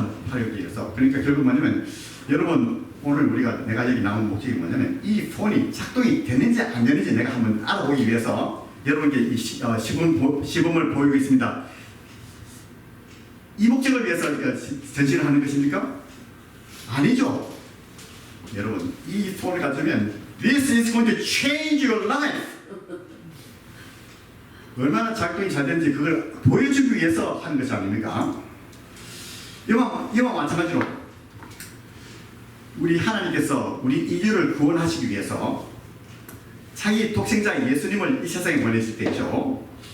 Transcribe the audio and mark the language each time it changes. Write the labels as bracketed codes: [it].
[ko] 팔려고 위해서. 그러니까 결국 뭐냐면 여러분 오늘 내가 여기 나온 목적이 뭐냐면 이 폰이 작동이 되는지 안 되는지 내가 한번 알아보기 위해서 여러분께 이 시범을 보이고 있습니다. 이 목적을 위해서 전시를 하는 것입니까? 아니죠. 여러분 이 폰을 가지면 [en] This is going to change your life. [ko] 얼마나 작동이 잘 되는지 그걸 보여주기 위해서 하는 것이 아닙니까? 이와 마찬가지로 우리 하나님께서 우리 인류를 구원하시기 위해서 자기 독생자 예수님을 이 세상에 보내실 때죠.